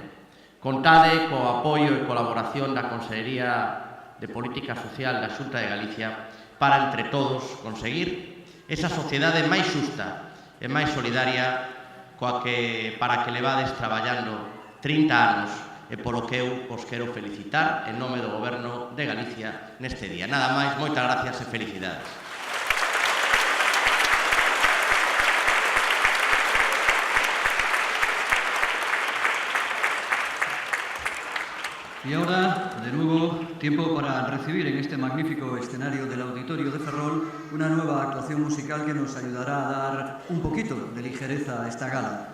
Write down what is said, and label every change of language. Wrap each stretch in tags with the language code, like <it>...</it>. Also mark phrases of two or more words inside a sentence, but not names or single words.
<gl>Contade co apoio e colaboración da Consellería de Política Social da Xunta de Galicia para, entre todos, conseguir esa sociedade máis xusta e máis solidaria para que levades traballando 30 anos e polo que eu os quero felicitar en nome do Goberno de Galicia neste día. Nada máis, moitas gracias e felicidades.</gl> <es>Y ahora, de nuevo, tiempo para recibir en este magnífico escenario del Auditorio de Ferrol una nueva actuación musical que nos ayudará a dar un poquito de ligereza a esta gala.</es>